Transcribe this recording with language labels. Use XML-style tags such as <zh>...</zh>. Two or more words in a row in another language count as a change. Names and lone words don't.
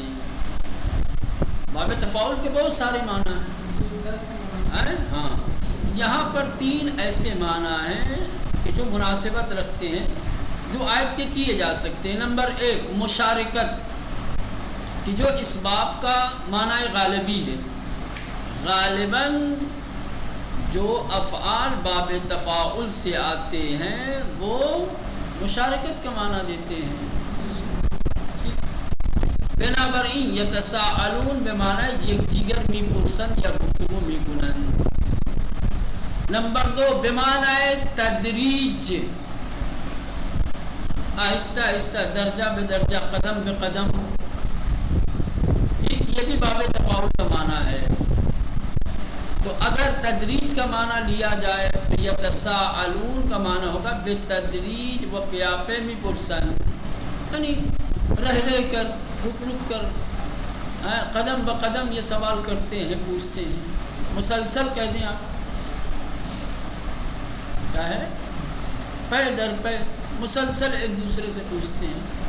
<ur>باب تفاعل کے بہت سارے معنی ہیں، ہاں، یہاں پر 3 ایسے معنی ہیں کہ جو مناسبت رکھتے ہیں، جو آیت کے کیے جا سکتے ہیں۔ نمبر 1 مشارکت، کہ جو اس باب کا معنی غالبی ہے، غالباً جو افعال باب تفاعل سے آتے ہیں وہ مشارکت کا معنی دیتے ہیں.</ur> <fa>بنابراین یتساءلون بمعنی یکدیگر می پرسند یا گفتگو می کنند.</fa> <ur>نمبر 2 بمعنی تدریج، آہستہ آہستہ، درجہ بدرجہ، قدم بقدم. یہ بھی باب تفاعل کا معنی ہے. تو اگر تدریج کا معنی لیا جائے تو یتساءلون کا معنی ہوگا</ur> <fa>بتدریج و پیاپے می پرسن،</fa> <ur>یعنی رہ کر، رک کر، قدم بقدم یہ سوال کرتے ہیں، پوچھتے ہیں. مسلسل کہہ دیں آپ، کیا ہے؟ پے در پے مسلسل ایک دوسرے سے پوچھتے ہیں.</ur>